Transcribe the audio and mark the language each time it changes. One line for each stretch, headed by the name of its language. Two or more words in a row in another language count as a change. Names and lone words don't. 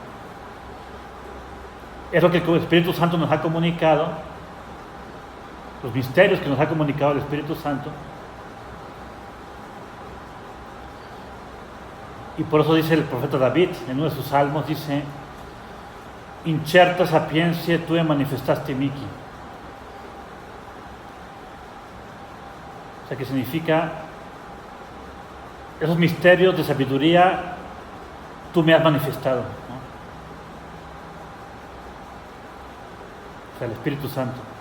Spanish: Es lo que el Espíritu Santo nos ha comunicado, los misterios que nos ha comunicado el Espíritu Santo. Y por eso dice el profeta David, en uno de sus salmos, dice:
Latin: incerta sapientia tue manifestaste mihi.
Spanish: O sea, que significa, esos misterios de sabiduría tú me has manifestado, ¿no? O sea, el Espíritu Santo.